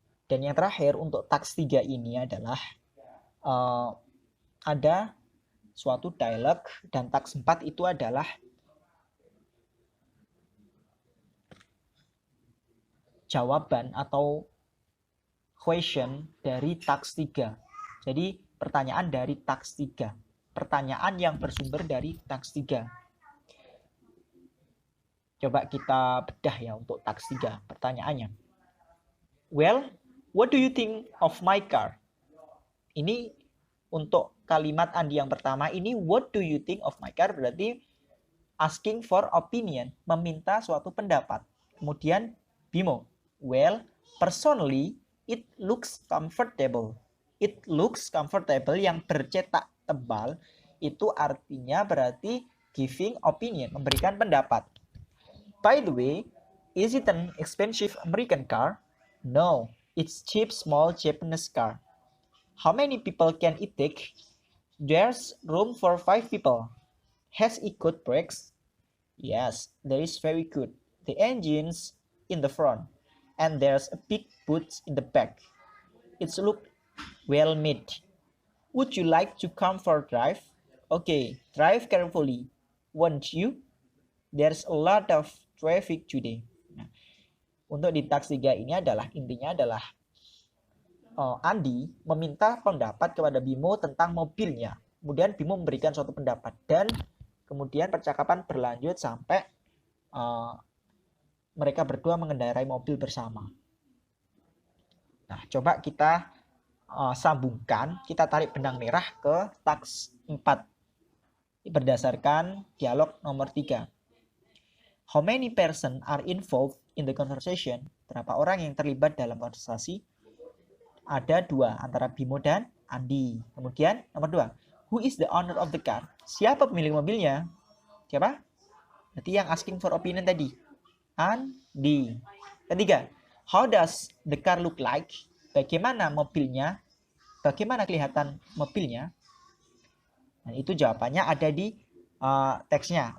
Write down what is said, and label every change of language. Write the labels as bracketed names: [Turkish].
[Indonesian] Dan yang terakhir untuk task 3 ini adalah ada suatu dialog, dan task 4 itu adalah jawaban atau question dari task 3. Jadi pertanyaan dari task 3. Pertanyaan yang bersumber dari task 3. Coba kita bedah ya untuk task 3 pertanyaannya. [English] Well, what do you think of my car? [Indonesian] Ini untuk kalimat Andi yang pertama, ini [English] what do you think of my car [Indonesian] berarti asking for opinion, meminta suatu pendapat. Kemudian Bimo, [English] well, personally, it looks comfortable. It looks comfortable [Indonesian] yang bercetak tebal, itu artinya berarti giving opinion, memberikan pendapat. [English] By the way, is it an expensive American car? No, it's cheap small Japanese car. How many people can it take? There's room for 5 people. Has it good brakes? Yes, there is very good. The engine's in the front, and there's a big boot in the back. It's look well made. Would you like to come for a drive? Okay, drive carefully, won't you? There's a lot of traffic today. [Indonesian] Nah, untuk di task 3 ini adalah intinya adalah Andi meminta pendapat kepada Bimo tentang mobilnya. Kemudian Bimo memberikan suatu pendapat dan kemudian percakapan berlanjut sampai mereka berdua mengendarai mobil bersama. Nah, coba kita sambungkan, kita tarik benang merah ke task 4 berdasarkan dialog nomor 3. [English] How many person are involved in the conversation? [Indonesian] Berapa orang yang terlibat dalam konversasi? Ada 2, antara Bimo dan Andi. Kemudian nomor 2, [English] who is the owner of the car? [Indonesian] Siapa pemilik mobilnya? Siapa? Berarti yang asking for opinion tadi. Andi. [English] Ketiga, how does the car look like? [Indonesian] Bagaimana mobilnya? Bagaimana kelihatan mobilnya? Nah, itu jawabannya ada di teksnya.